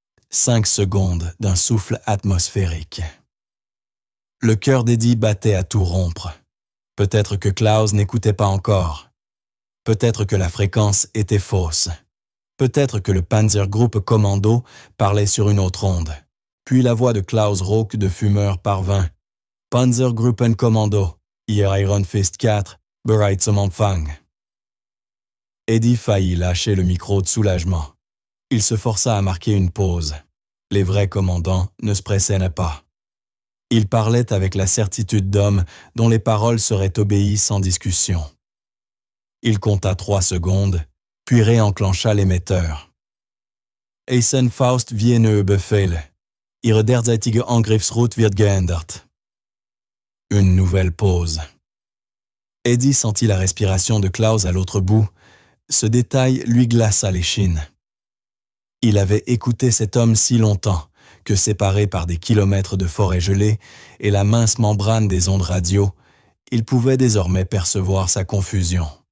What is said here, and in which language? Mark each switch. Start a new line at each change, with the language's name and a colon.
French: 5 secondes d'un souffle atmosphérique. Le cœur d'Eddie battait à tout rompre. Peut-être que Klaus n'écoutait pas encore. Peut-être que la fréquence était fausse. Peut-être que le Panzergruppe Kommando parlait sur une autre onde. Puis la voix de Klaus Rauch de fumeur parvint.
German: Panzergruppen Kommando, Ihr Iron Fist 4, bereit zum Empfang.
French: Eddie faillit lâcher le micro de soulagement. Il se força à marquer une pause. Les vrais commandants ne se pressaient pas. Il parlait avec la certitude d'homme dont les paroles seraient obéies sans discussion. Il compta 3 secondes, puis réenclencha l'émetteur.
German: Eisenfaust Wiener Befehl. Ihre derzeitige Angriffsroute wird geändert.
French: Une nouvelle pause. Eddie sentit la respiration de Klaus à l'autre bout. Ce détail lui glaça l'échine. Il avait écouté cet homme si longtemps que, séparé par des kilomètres de forêt gelée et la mince membrane des ondes radio, il pouvait désormais percevoir sa confusion.